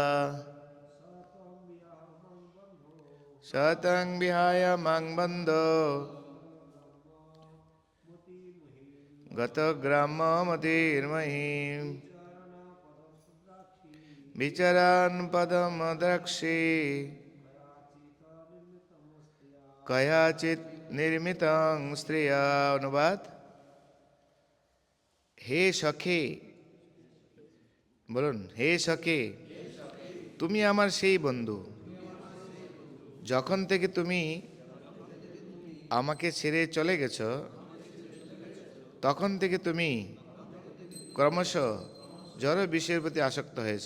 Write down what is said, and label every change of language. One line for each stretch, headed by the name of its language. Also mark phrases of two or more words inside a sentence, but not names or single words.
Sanskrit: शतं विहाय मां बन्धो गतग्राममतिर्महीम् विचरन् पदमद्राक्षे कयाचित् निर्मितं स्त्रिया। अनुवाद। हे सखे
Bangla: বলুন, হে সখে তুমি আমার সেই বন্ধু যখন থেকে তুমি আমাকে ছেড়ে চলে গেছো তখন থেকে তুমি ক্রমশ জড় বিষয়ের প্রতি আসক্ত হয়েছ।